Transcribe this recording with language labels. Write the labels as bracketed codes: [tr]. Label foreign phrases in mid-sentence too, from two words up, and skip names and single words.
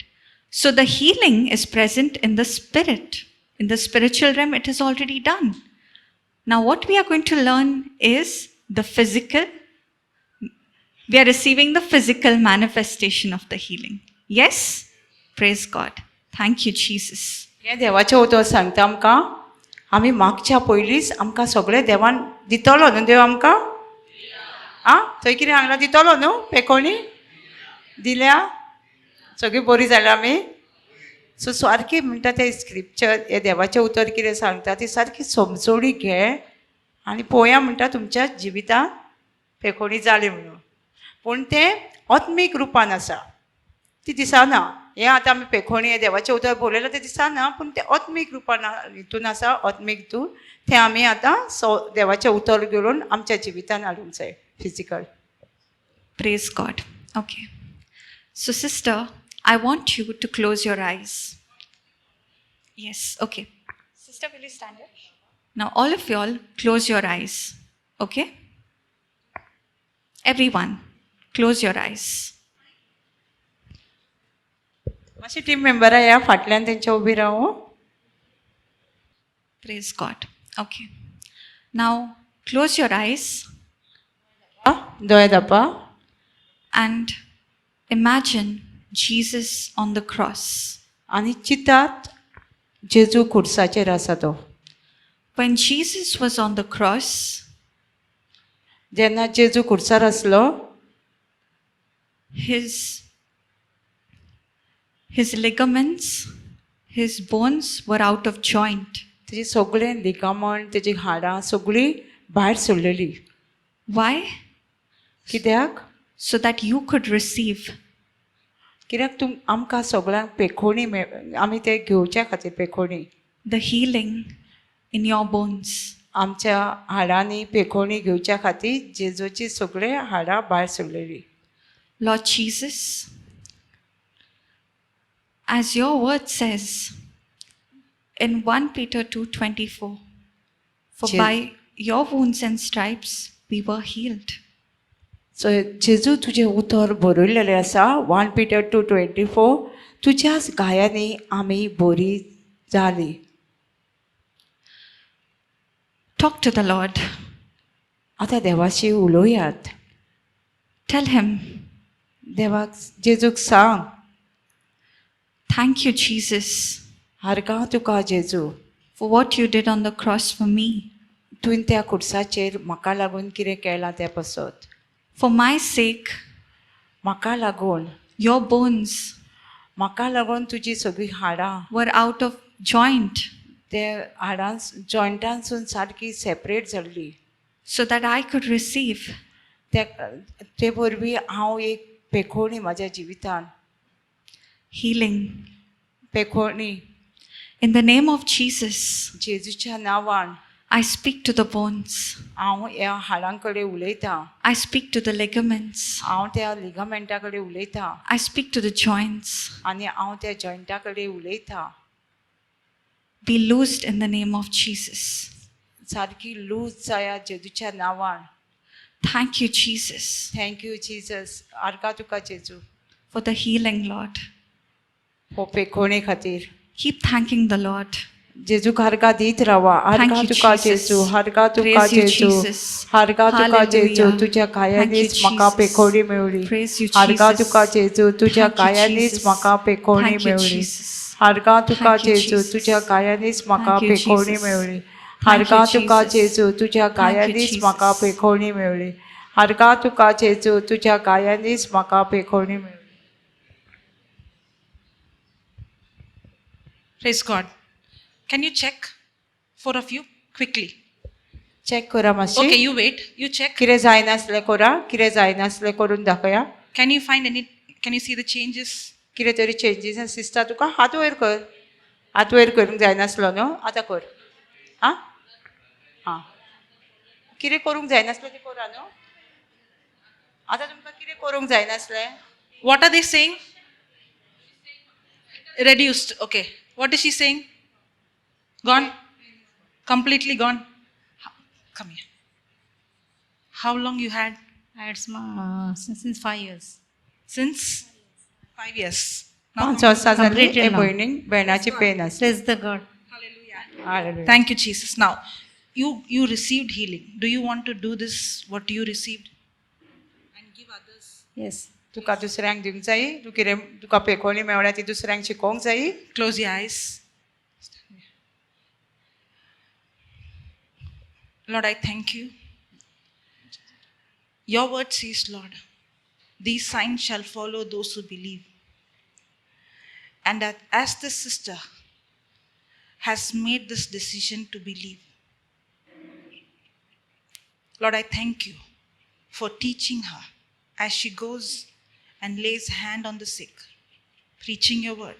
[en] So the healing is present in the spirit. In the spiritual realm, it is already done. Now what we are going to learn is the physical. We are receiving the physical manifestation of the healing. Yes? Praise God. Thank you, Jesus. [kok] हें देवाचें उतर सांगता आमकां आमी मागच्या पयलींच आमकां सगळें देवान दितलो न्हू देव आमकां आं थंय कितें सांगलां दितलो न्हू पेखोणी दिल्या सगळीं बरीं जाल्यां आमी सो सारकी म्हणटा तें स्क्रिप्चर हें देवाचें उतर कितें सांगता ती सारकी समजोणी घे आनी पळोवया म्हणटा तुमच्या जिवितान पेखोणी जाली म्हणून पूण तें आत्मीक रुपान आसा ती दिसना हें आतां आमी पेखोणी हें देवाचें उतर बरयलें तें दिसना पूण तें आत्मीक रुपान हितून आसा आत्मीक हितून तें आमी आतां देवाचें उतर घेवन आमच्या जिवितान हाडूंक जाय फिजिकल. [en] Praise God. Okay. So sister, I want you to close your eyes. Yes, okay. Sister, will you stand here? Now, all of y'all, close your eyes. Okay? Everyone, close your eyes. [kok] मातशी टीम मेंबरां या फाटल्यान तेंच्या उबी रावो. [en] Praise God. Okay. Now, close your eyes [kok] दोळे धापा [en] and imagine Jesus on the cross. [kok] आनी चिंतात जेजू खुर्साचेर आसा तो. [en] When Jesus was on the cross, [kok] जेन्ना जेजू खुर्सार आसलो [en] his ligaments, his bones were out of joint. [kok] तेजी सगळे लिगामंट तेजी हाडां सगळीं भायर सरलेली. [en] Why? [kok] कित्याक? [en] So that you could receive [kok] कित्याक आमकां सगळ्यांक पेखोणी आमी ते घेवच्या खातीर पेखोणी [en] the healing in your bones. [kok] आमच्या हाडांनी पेखोणी घेवच्या खातीर जेजूची सगळे हाडां भायर सरलेली. [en] Lord Jesus, as your word says in 1 Peter 2:24, for Je- by your wounds and stripes we were healed. [kok] सो जेजू तुजें उतर बरयलेलें आसा 1 Peter 2:24 तुज्याच गायांनी आमी बरी जाली. [en] Talk to the Lord. [kok] आतां देवाशी उलोवयात. [en] Tell him, [kok] देवाक जेजूक सांग [en] thank you, Jesus, [kok] हारगां तुका जेजू [en] for what you did on the cross for me. [kok] तुवें त्या खुर्साचेर म्हाका लागून कितें केलां तें पसत. [en] For my sake, [kok] म्हाका लागून [en] your bones [kok] म्हाका लागून तुजी सगळीं हाडां [en] were out of joint [kok] ते हाडां जॉयंटांसून सारकी सेपरेट जाल्ली. [en] so that I could receive [kok] ते वरवीं हांव एक पेखोणी म्हाज्या जिवितान [en] healing. [kok] पेखोणी [en] In the name of Jesus, [kok] जेजूच्या नांवान [en] I speak to the bones. [kok] हांव ह्या हाडां कडेन उलयतां. [en] I speak to the ligaments. [kok] हांव त्या लिगामेंटा कडेन उलयतां [en] I speak to the joints. [kok] आनी हांव त्या जॉयंटा कडेन उलयतां. [en] Be loosed in the name of Jesus. [kok] सारकी लूज जाया जेजूच्या नांवान. [en] Thank you, Jesus, Thank you Jesus. [kok] आर्गा तुका जेजू [en] for the healing, Lord. [kok] हो पेखोणे खातीर. [en] Keep thanking the Lord. [kok] जेजूक हारगा दीत रावा. [en] Thank [kok] हारगा [en] you, [kok] तुका [en] Jesus. [kok] जेजू. हारगा तुका [en] Praise you, [kok] जेजू. [en] Jesus. [kok] हारगा तुका [en] Hallelujah. [kok] जेजू. तुज्या [en] Thank [kok] गायांनीच [en] you, [kok] म्हाका [en] Jesus. [kok] पेखोणी मेवली. [en] Praise you, [kok] हारगा [en] Jesus. [kok] तुका जेजू. तुज्या [en] Thank you, [kok] गायांनीच [en] Jesus. [kok] म्हाका पेखोणी [en] Thank you, [kok] मेवली. [en] Jesus. [kok] हारगा तुका [en] Thank you, [kok] जेजू. [en] Jesus. [kok] तुज्या गायांनीच म्हाका [en] Thank you, [kok] पेखोणी [en] Jesus. [kok] मेवली. [en] Thank [kok] हारगा [en] you, [kok] तुका [en] Jesus. [kok] जेजू. तुज्या [en] Thank you, [kok] गायांनीच म्हाका [en] Jesus. [kok] पेखोणी मेवली. हारगा तुका जेजू. तुज्या गायांनीच म्हाका पेखोणी मेवली. [en] Praise God. Can you check? 4 of you, quickly. [kok] चेक करा मातशें. [en] Okay, you wait. You check. [kok] कितें जायनासलें करा. कितें जायनासलें करून दाखया. [en] Can you find any? Can you see the changes? [kok] कितें तरी चेंजीस दिसता तुका. हात वयर कर. हात वयर करूंक जायनासलो न्हू. आतां कर. आं हां कितें करूंक जायनासलें तें करा न्हू. आतां तुमकां कितें करूंक जायनासलें. [en] What are they saying? Reduced. Okay. What is she saying? Gone? Completely gone? Come here. How long you had? I had since 5 years. Since 5 years. Now, [kok] 5 वर्सां जालीं [en] Completed [kok] हे [en] now. [kok] भयणीक बेणाची पेन आसली. [en] Praise the God. Hallelujah. thank you, Jesus. Now, you received healing. Do you want to do this, what you received? And give others? Yes. [kok] तुका दुसऱ्यांक दिवंक जाय. तूं कितें तुका पेखोणी मेवल्या ती दुसऱ्यांक शिकोवंक जाय. [en] Close your eyes. Lord, I thank you. Your word says, Lord, these signs shall follow those who believe. And that as the sister has made this decision to believe, Lord, I thank you for teaching her as she goes and lays hand on the sick, preaching your word.